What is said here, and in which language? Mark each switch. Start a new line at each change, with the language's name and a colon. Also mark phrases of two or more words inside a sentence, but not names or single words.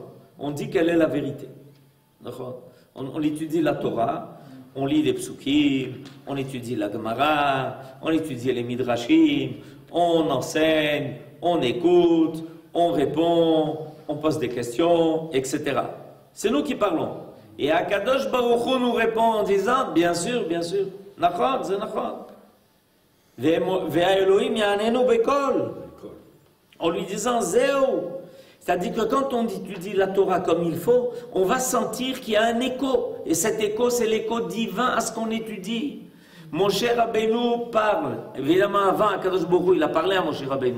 French: On dit quelle est la vérité. On étudie la Torah, on lit les psukim, on étudie la Gemara, on étudie les midrashim, on enseigne, on écoute, on répond, on pose des questions, etc. C'est nous qui parlons. Et
Hebrew: הקדוש ברוך הוא
French: nous répond en disant, bien sûr, Nachon, c'est Nachon.
Hebrew: והאלוהים יעננו בקול.
French: En lui disant, Zéo. C'est-à-dire que quand on étudie la Torah comme il faut, on va sentir qu'il y a un écho. Et cet écho, c'est l'écho divin à ce qu'on étudie. Moshe Rabbeinu parle, évidemment avant
Hebrew: הקדוש ברוך הוא,
French: il a parlé à Moshe Rabbeinu.